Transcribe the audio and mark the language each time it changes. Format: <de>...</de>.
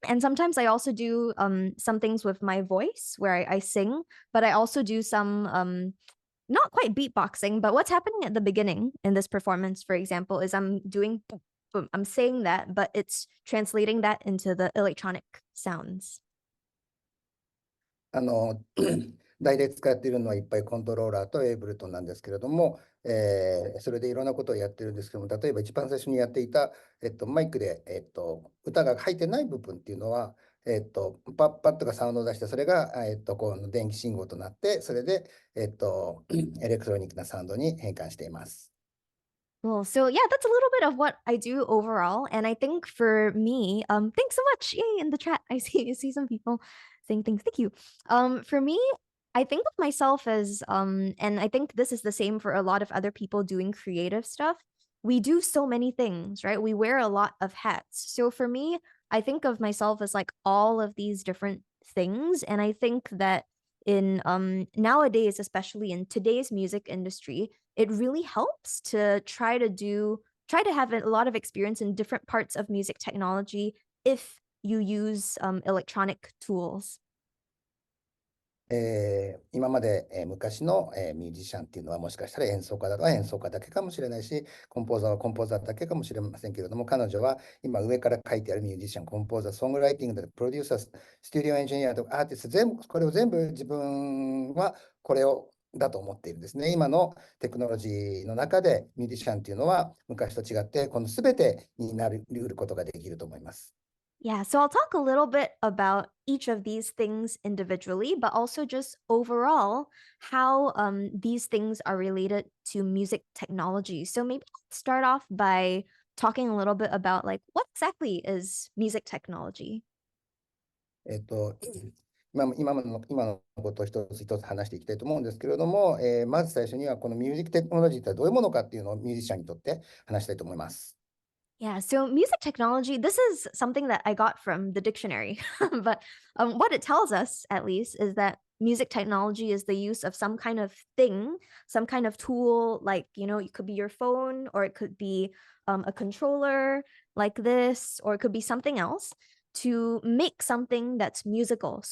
<en>And sometimes I also do some things with my voice where I sing, but I also do some not quite beatboxing, but what's happening at the beginning in this performance, for example, is I'm doing boom, boom. I'm saying that, but it's translating that into the electronic sounds.</en> <ja>あの、大体使っているのはいっぱいコントローラーとエイブルトンなんですけれども、それでいろんなことをやってるんですけども、例えば一番最初にやっていた、マイクで、歌が入ってない部分っていうのは、パッパッとかサウンドを出して、それが、この電気信号となって、それで、エレクトロニックなサウンドに変換しています。</ja> <en>Cool. So yeah, that's a little bit of what I do overall. And I think for me, thanks so much. Yay, in the chat. I see some people saying things. Thank you. For me, I think of myself as and I think this is the same for a lot of other people doing creative stuff. We do so many things, right? We wear a lot of hats. So for me, I think of myself as like all of these different things. And I think that in nowadays, especially in today's music industry, it really helps to try to have a lot of experience in different parts of music technology if you use electronic tools.</en> <ja>今まで、昔の、ミュージシャンっていうのはもしかしたら演奏家だと演奏家だけかもしれないし、コンポーザーはコンポーザーだけかもしれませんけれども、彼女は今上から書いてあるミュージシャン、コンポーザー、ソングライティングだとプロデューサー、ステュディオエンジニアとかアーティスト、これを全部自分はこれをだと思っているんですね。今のテクノロジーの中でミュージシャンっていうのは昔と違ってこの全てになり得ることができると思います。</ja> <en>Yeah, so I'll talk a little bit about each of these things individually, but also just overall how these things are related to music technology. So maybe let's start off by talking a little bit about like what exactly is music technology?</en> <ja>今のことを一つ一つ話していきたいと思うんですけれども、まず最初にはこのミュージックテクノロジーってどういうものかっていうのをミュージシャンにとって話したいと思います。</ja> <en>Yeah, so music technology, this is something that I got from the dictionary, but what it tells us, at least, is that music technology is the use of some kind of thing, some kind of tool, like, it could be your phone, or it could be a controller like this, or it could be something else to make something that's musical.</en>